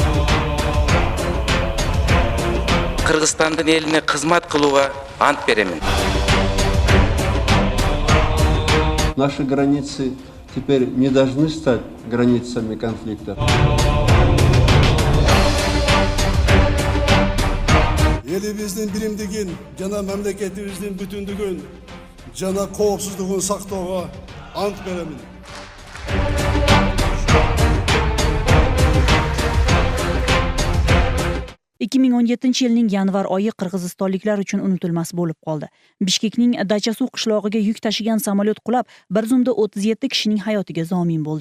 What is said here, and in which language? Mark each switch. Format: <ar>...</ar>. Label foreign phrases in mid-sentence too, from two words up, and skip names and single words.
<uz>Qirg'izistonning eliga xizmat qilishga ant beraman.</uz> <ru>Наши границы теперь не должны стать границами конфликта.</ru> <ky>Еліміздің биримдигин жана мемлекетибиздин бүтүндүгүн жана коопсуздугун сактоого ант беремин.</ky> <uz>2017-yilning yanvar oyi qirg'izistonliklar uchun unutilmas bo'lib qoldi. Bishkekning Dachasuv qishlog'iga yuk tashigan samolyot qulab, bir zumda 37 kishining hayotiga zomin bo'ldi.</uz>